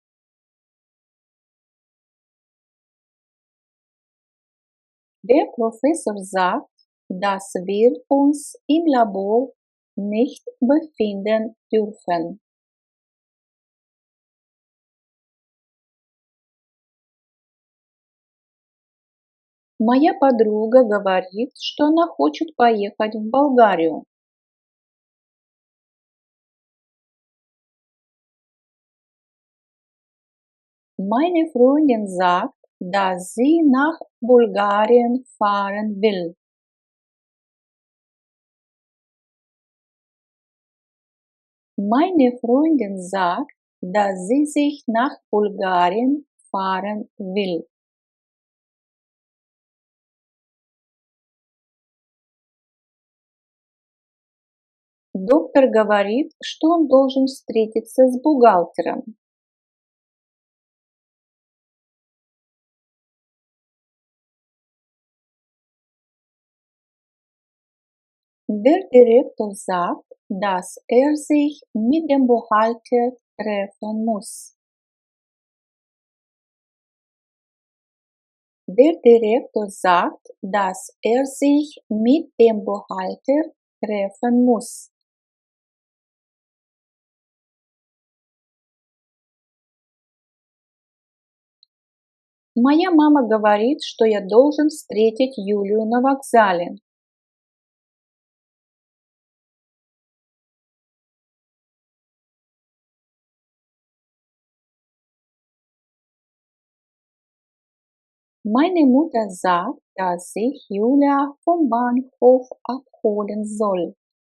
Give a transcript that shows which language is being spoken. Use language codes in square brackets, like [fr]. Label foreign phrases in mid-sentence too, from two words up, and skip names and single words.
[de] Der Professor sagt, dass wir uns im Labor nicht befinden dürfen. [ru] Моя подруга говорит, что она хочет поехать в Болгарию. [de] Meine Freundin sagt, dass sie nach Bulgarien fahren will. Meine Freundin sagt, dass sie sich nach Bulgarien fahren will. [ru] Доктор говорит, что он должен встретиться с бухгалтером. [de] Der Direktor sagt, dass er sich mit dem Buchhalter treffen muss. Der Direktor sagt, dass er sich mit dem Buchhalter treffen muss. [ru] Моя мама говорит, что я должен встретить Юлию на вокзале. [de] Meine Mutter sagt, dass ich Julia vom Bahnhof abholen soll.